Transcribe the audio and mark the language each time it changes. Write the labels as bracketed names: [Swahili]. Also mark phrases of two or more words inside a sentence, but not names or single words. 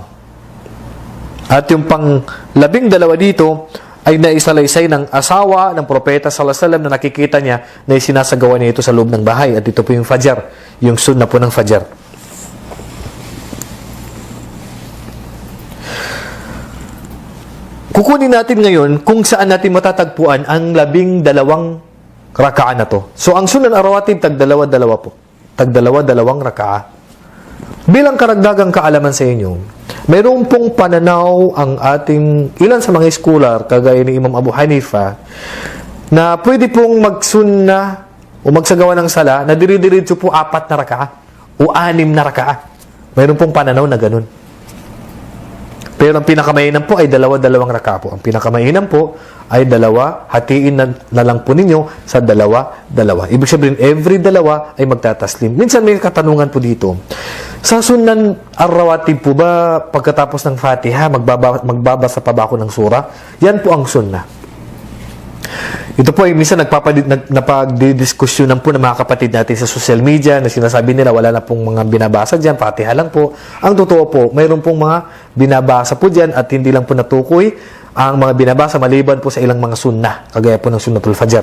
[Filipino] At yung pang 12 dito ay naisalaysay ng asawa ng propeta [Arabic] sallallahu alaihi wasallam [Filipino] na nakikita niya na isinasagawa niya ito sa loob ng bahay. At ito po yung Fajr, yung sunna po ng Fajr. Kukunin natin ngayon kung saan natin matatagpuan ang 12 raka'ah na to. So, ang [Arabic] sunan ar-rawatib, [Filipino] tag-2 po. Tag-2 raka'ah. Bilang karagdagang kaalaman sa inyo, mayroon pong pananaw ang ating ilan sa mga scholar, kagaya ni Imam Abu Hanifa, na pwede pong magsunna o magsagawa ng sala na diri-diritso po 4 na raka'ah o 6 na raka'ah. Mayroon pong pananaw na ganun. Pero ang pinakamainam po ay 2 raka'ah po. Ang pinakamainam po ay 2, hatiin na lang po ninyo sa 2. Ibig sabihin, every 2 ay magtataslim. Minsan may katanungan po dito. Sa [Arabic] sunan ar-rawatib [Filipino] po ba, pagkatapos ng Fatiha, magbabasa pa ba ako ng sura? Yan po ang sunnah. Ito po ay minsan napagdidiskusyonan po ng mga kapatid natin sa social media na sinasabi nila wala na pong mga binabasa dyan, Fatiha lang po. Ang totoo po, mayroon pong mga binabasa po dyan at hindi lang po natukoy ang mga binabasa maliban po sa ilang mga sunnah, kagaya po ng [Arabic] sunnatul Fajr.